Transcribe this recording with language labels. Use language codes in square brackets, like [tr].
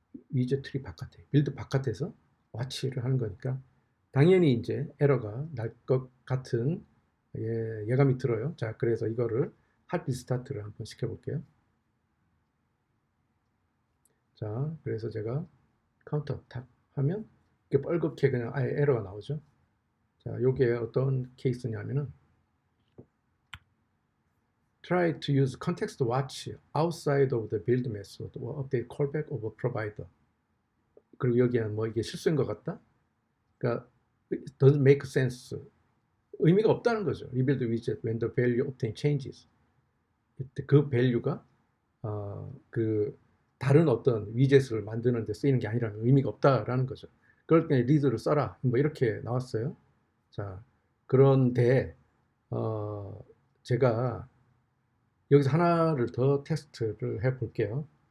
[ko] 위젯 트리 바깥에, 빌드 바깥에서 와치를 하는 거니까 당연히 이제 에러가 날 것 같은 예감이 들어요. 자, 그래서 이거를 핫 리스타트를 한번 시켜볼게요. 자, 그래서 제가 카운터 탁 하면 이렇게 뻘겋게 그냥 아예 에러가 나오죠. 자, 요게 어떤 케이스냐면은 [en] try to use context watch outside of the build method or update callback of a provider. [ko] 그리고 여기는 뭐 이게 실수인 것 같다? 그러니까 [en] it doesn't make sense. [ko] 의미가 없다는 거죠. [en] rebuild widget when the value obtained changes. [ko] 그 밸류가 그 다른 어떤 위젯을 만드는 데 쓰이는 게 아니라면 의미가 없다라는 거죠. 그럴 때 리드를 써라. 뭐 이렇게 나왔어요. 자, 그런데 제가 여기서 하나를 더 테스트를 해 볼게요.